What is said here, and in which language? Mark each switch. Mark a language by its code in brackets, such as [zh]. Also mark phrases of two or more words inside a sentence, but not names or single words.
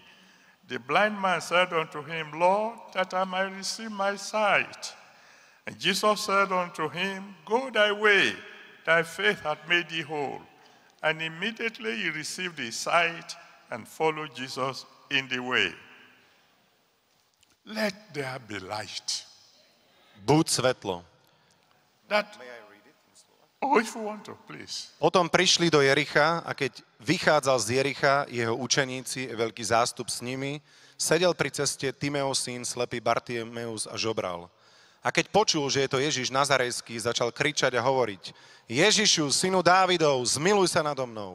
[en] The blind man said unto him, Lord, that I might receive my sight. And Jesus said unto him, Go thy way, thy faith hath made thee whole. And immediately he received his sight and followed Jesus in the way. Let there be light. [sk] Buď svetlo. [en] If you want to, please. [sk] Potom prišli do Jericha a keď vychádzal z Jericha, jeho učeníci, veľký zástup s nimi, sedel pri ceste Timeov syn, slepý Bartimeus a žobral. A keď počul, že je to Ježiš Nazarejský, začal kričať a hovoriť, Ježišu, synu Dávidov, zmiluj sa nado mnou.